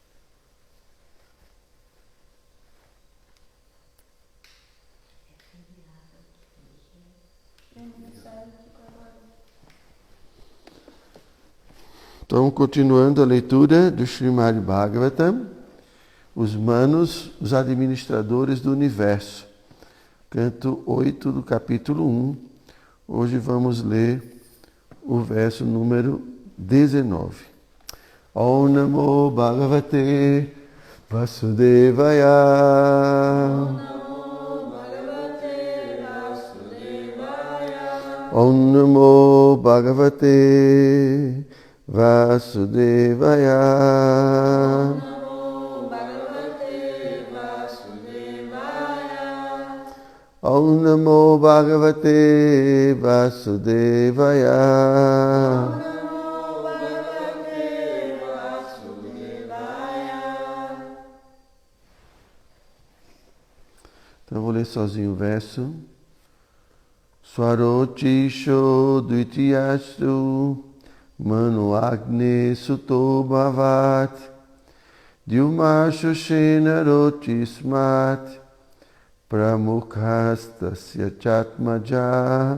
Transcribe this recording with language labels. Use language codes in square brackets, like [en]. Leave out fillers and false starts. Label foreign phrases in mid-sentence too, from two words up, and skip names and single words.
[pt] Então, continuando a leitura do Srimad Bhagavatam, os manos, os administradores do universo, canto 8 do capítulo 1. Hoje vamos ler o verso número 19. [sa] ॐ नमो भगवते वासुदेवाय. ॐ नमो भगवते वासुदेवाय. ॐ नमो भगवते वासुदेवाय. [pt] Então eu vou ler sozinho o verso. [sa] स्वारोचिषो द्वितीयस्तु मनु अग्ने सुतो भवत् द्युमशुषेन रोतिस्मत् प्रमुखस्तस्य चात्मजा.